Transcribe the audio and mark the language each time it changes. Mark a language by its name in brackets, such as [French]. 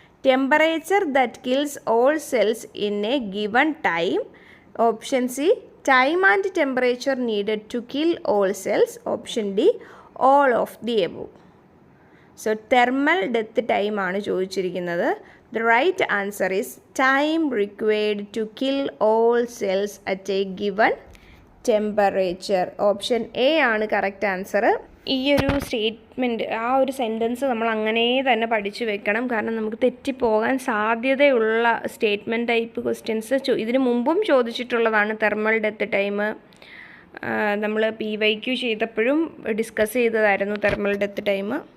[English] Temperature that kills all cells in a given time. Option C time and temperature needed to kill all cells. Option D all of the above. So thermal death time [Malayalam] ആണ് ചോദിച്ചിരിക്കുന്നത്. [English] The right answer is time required to kill all cells at a given temperature. [Malayalam] Option A ആണ് correct answer. ഈ ഒരു statement, ആ ഒരു sentence നമ്മൾ അങ്ങനെ തന്നെ പഠിച്ചു വെക്കണം. കാരണം നമുക്ക് തെറ്റിപ്പോകാൻ സാധ്യതയുള്ള സ്റ്റേറ്റ്മെൻറ്റ് ടൈപ്പ് ക്വസ്റ്റ്യൻസ് ഇതിന് മുമ്പും ചോദിച്ചിട്ടുള്ളതാണ്. തെർമൽ ഡെത്ത് ടൈം നമ്മൾ PYQ ചെയ്തപ്പോഴും ഡിസ്കസ് ചെയ്തതായിരുന്നു തെർമൽ ഡെത്ത് ടൈം.